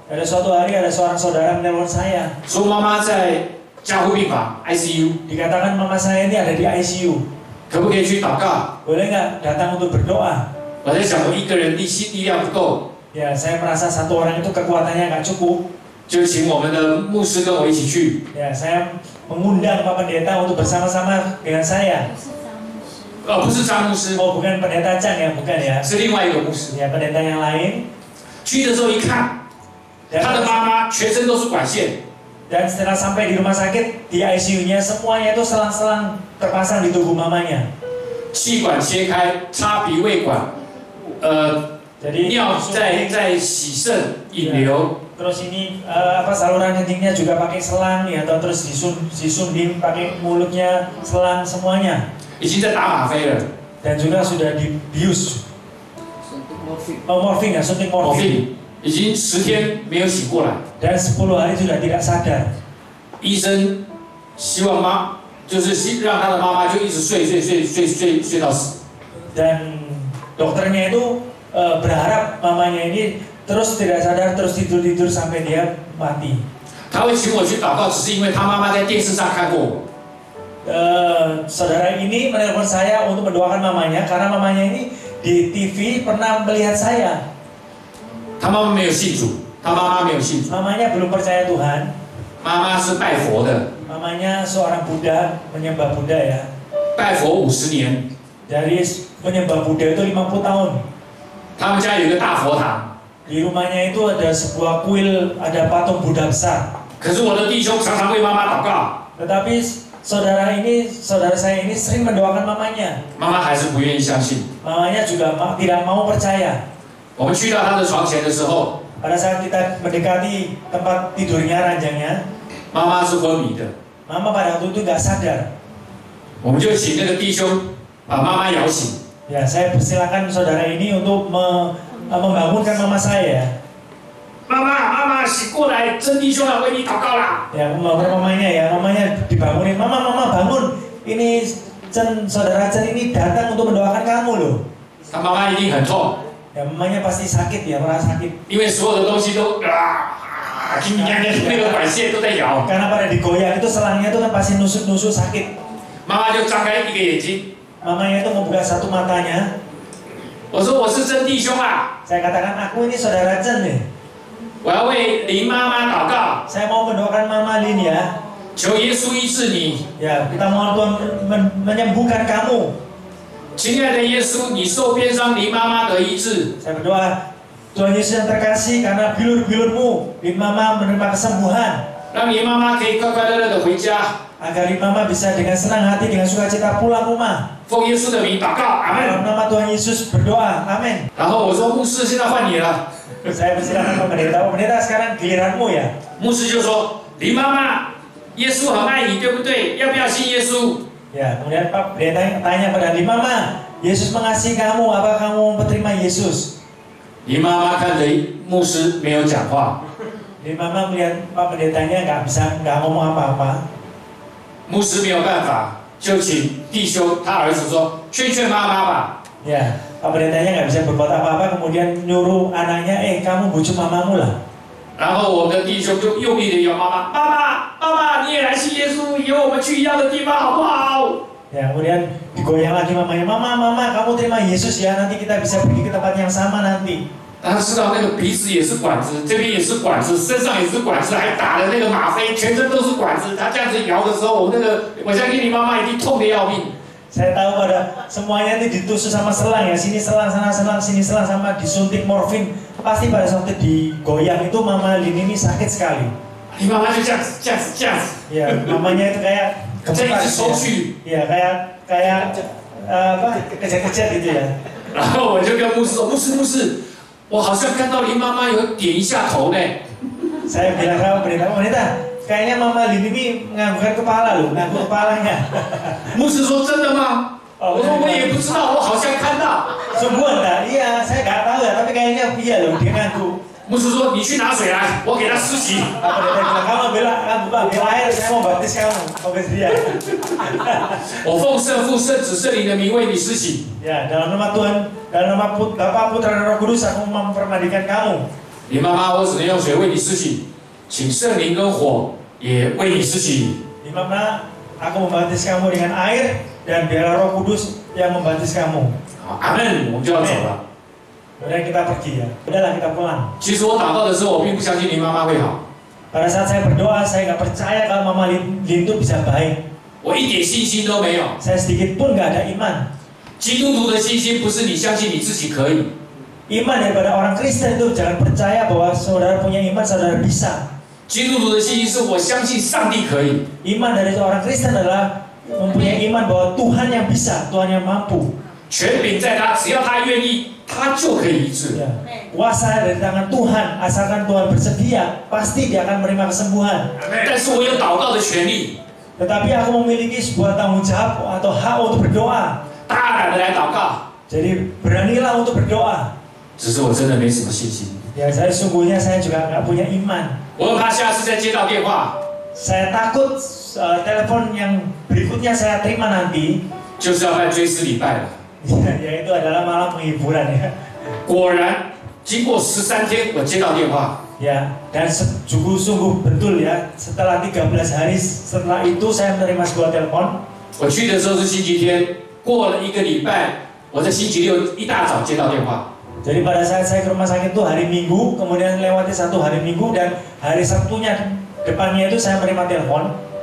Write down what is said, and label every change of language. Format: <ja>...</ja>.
<id>Ada suatu hari ada seorang saudara menelpon saya.</id> <zh>说妈妈在加护病房 ICU，</zh> <id>Dikatakan mama saya ini ada di ICU.</id> <zh>可不可以去祷告？</zh> <id>Boleh nggak datang untuk berdoa?</id> <zh>我在想，我一个人力量不够，</zh> <id>Ya, saya merasa satu orang itu kekuatannya nggak cukup.</id> <zh>就请我们的牧师跟我一起去。</zh> <id>Ya, saya mengundang Pak Pendeta untuk bersama-sama dengan saya.</id> <zh>不是张牧师，</zh> <id>Oh, bukan Pendeta Chang ya, bukan ya.</id> <zh>是另外一个牧师。</zh> <id>Ya, pendeta yang lain.</id> <zh>去的时候一看，</zh> <id>Dan,</id> <zh>他的妈妈全身都是管线，</zh> <id>dan setelah sampai di rumah sakit, di ICU-nya semuanya itu selang-selang terpasang di tubuh mamanya.</id> <zh>气管切开，插鼻胃管，</zh> <id>Jadi</id> <zh>尿在洗肾引流。</zh> <id>terus ini saluran kencingnya juga pakai selang ya, atau terus disunding pakai mulutnya selang semuanya.</id> <zh>已经在打吗啡了，</zh> <id>Dan juga sudah dibius. Morfin ya, suntik morfin.</id> <zh>已经10天没有醒过来。</zh> <id>Dan 10 hari sudah tidak sadar.</id> <zh>医生希望就是让他的妈妈就一直睡到死。</zh> <id>Dan dokternya itu berharap mamanya ini terus tidak sadar, terus tidur sampai dia mati.</id> <zh>他会请我去祷告，只是因为他妈妈在电视上看过我。</zh> <id>Saudara ini menelpon saya untuk mendoakan mamanya karena mamanya ini di TV pernah melihat saya.</id> <zh>他妈妈没有信主，他妈妈没有信主，</zh> <id>Mamanya belum percaya Tuhan.</id> <zh>妈妈是拜佛的，</zh> <id>Mamanya seorang Buddha, menyembah Buddha ya.</id> <zh>拜佛50年。</zh> <id>Dari menyembah Buddha itu 50 tahun.</id> <zh>他们家有一个大佛堂，</zh> <id>Di rumahnya itu ada sebuah kuil, ada patung Buddha besar.</id> <zh>可是我的弟兄常常为妈妈祷告，</zh> <id>Tetapi saudara saya ini sering mendoakan mamanya.</id> <zh>妈妈还是不愿意相信。</zh> <id>Mamanya juga tidak mau percaya.</id> <zh>我们去到她的床前的时候，</zh> <id>Pada saat kita mendekati tempat tidurnya, ranjangnya,</id> <zh>妈妈是昏迷的，</zh> <id>mama pada waktu itu nggak sadar.</id> <zh>我们就请那个弟兄把妈妈摇醒。</zh> <id>Ya, saya persilakan saudara ini untuk membangunkan mama saya.</id> <zh>妈妈醒过来，真弟兄要为你祷告啦。</zh> <id>Ya, membangun mamanya ya, mamanya dibangunin. Mama bangun. Ini saudara Chen ini datang untuk mendoakan kamu loh.</id> <zh>他妈妈一定很痛，</zh> <id>Ya, mamanya pasti sakit ya, merasa sakit.</id> <zh>因为所有的东西都那个管线都在摇。</zh> <id>Karena pada digoyang itu selangnya itu kan pasti nusuk-nusuk sakit.</id> <zh>妈妈就张开一个眼睛，</zh> <id>Mamanya itu membuka satu matanya.</id> <zh>我说我是真弟兄啊，</zh> <id>Saya katakan aku ini saudara Chen nih.</id> <zh>我要为林妈妈祷告，</zh> <id>Saya mau mendoakan Mama Lin ya.</id> <zh>求耶稣医治你。</zh> <id>Ya, kita mohon Tuhan menyembuhkan kamu.</id> <zh>亲爱的耶稣，你受鞭伤，林妈妈得医治。</zh> <id>Saya berdoa, Tuhan Yesus yang terkasih, karena bilur-bilurmu, Lin Mama menerima kesembuhan.</id> <zh>让林妈妈可以快快乐乐的回家。</zh> <id>Agar Lin Mama bisa dengan senang hati, dengan sukacita pulang rumah.</id> <zh>奉耶稣的名祷告，阿</zh> <id>Dalam</id> <zh>门。</zh> <id>nama Tuhan Yesus berdoa, amin.</id> <zh>然后我说牧师，现在换你了。</zh> <id>Saya persilakan Pak Pendeta sekarang giliranmu ya.</id> <zh>牧师就说：“林妈妈，耶稣很爱你，对不对？要不要信耶稣？”</zh> <id>Ya, kemudian Pak Pendeta tanya pada Lin Mama, Yesus mengasihi kamu, apa kamu mau menerima Yesus?</id> <zh>林妈妈看着牧师没有讲话，</zh> <id>Lin Mama melihat Pak Pendetanya nggak ngomong apa-apa.</id> <zh>牧师没有办法，就请弟兄他儿子说：“劝劝妈妈吧。”</zh> <id>Ya, Pak Pendetanya nggak bisa berbuat apa-apa, kemudian nyuruh anaknya, kamu bujuk mamamu lah.</id> <zh>然后我们的弟兄就用力的摇妈妈，妈妈，妈妈，你也来信耶稣，以后我们去一样的地方好不好？</zh> <id>Ya, kemudian digoyang lagi mamanya, mama, mama, kamu terima Yesus ya, nanti kita bisa pergi ke tempat yang sama nanti.</id> <zh>大家知道那个鼻子也是管子，这边也是管子，身上也是管子，还打了那个吗啡，全身都是管子。他这样子摇的时候，我相信你妈妈一定痛得要命。</zh> <id>Saya tahu pada semuanya itu ditusuk sama selang ya, sini selang, sana selang, sini selang, sama disuntik morfin. Pasti pada saat digoyang itu Mama Lin ini sakit sekali.</id> <zh>你妈妈就这样子，这样子，这样子，</zh> <id>Ya, mamanya itu kayak</id> <zh>这一直抽去。</zh> <id>ya kayak apa kejat-kejat gitu ya.</id> <zh>然后我就跟牧师说，牧师，我好像看到林妈妈有点一下头呢。</zh> <id>Saya bilang sama pendeta, kayaknya Mama Lin ini nganggukkan kepala loh, ngangguk kepalanya.</id> <zh>牧师说真的吗？我说我也不知道，我好像看到。</zh> <id>Sungguhan tak? Iya, saya nggak tahu ya, tapi kayaknya iya loh dia ngangguk.</id> <zh>牧师说你去拿水来，我给他施洗。</zh> <id>Pendeta bilang kamu bela air, saya mau baptis kamu, baptis dia.</id> <zh>我奉圣父、圣子、圣灵的名为你施洗。</zh> <id>Ya, dalam nama Tuhan, dalam nama Bapa, Putra dan Roh Kudus, aku mempermandikan kamu.</id> <zh>林妈妈，我只能用水为你施洗，请圣灵跟火也为你施洗。</zh> <id>Di mana aku membaptis kamu dengan air dan biarlah Roh Kudus yang membaptis kamu.</id> <zh>好，阿门，我们就要走了。</zh> <id>Kemudian kita pergi ya. Udahlah kita pulang.</id> <zh>其实我祷告的时候，我并不相信林妈妈会好，</zh> <id>Pada saat saya berdoa, saya nggak percaya kalau Mama Lin itu bisa baik.</id> <zh>我一点信心都没有。</zh> <id>Saya sedikit pun nggak ada iman.</id> <zh>基督徒的信心不是你相信你自己可以，</zh> <id>Iman daripada orang Kristen itu jangan percaya bahwa saudara punya iman, saudara bisa.</id> <zh>基督徒的信心是我相信上帝可以。</zh> <id>Iman dari orang Kristen adalah mempunyai iman bahwa Tuhan yang bisa, Tuhan yang mampu.</id> <zh>权柄在他，只要他愿意，他就可以医治。</zh> <id>Ya. Kuasa dari tangan Tuhan, asalkan Tuhan bersedia, pasti dia akan menerima kesembuhan.</id> <zh>但是我有祷告的权利，</zh> <id>Tetapi aku memiliki sebuah tanggung jawab atau hak untuk berdoa.</id> <zh>大胆的来祷告。</zh> <id>Jadi beranilah untuk berdoa.</id> <zh>只是我真的没什么信心，</zh> <id>Ya, sungguhnya saya juga nggak punya iman.</id> <zh>我很怕下次再接到电话，</zh> <id>Saya takut telepon yang berikutnya saya terima nanti</id> <zh>就是要办追思礼拜了。</zh> <id>yaitu adalah malam penghiburan ya.</id> <zh>果然，经过13天，我接到电话，</zh> <id>Ya, dan sungguh betul ya. Setelah 13 hari setelah itu saya menerima sebuah telepon.</id> <zh>我去的时候是星期天，过了1个礼拜，我在星期六一大早接到电话，</zh> <id>Jadi pada saat saya ke rumah sakit itu hari Minggu, kemudian lewati satu hari Minggu dan hari Sabtunya depannya itu saya menerima telepon.</id>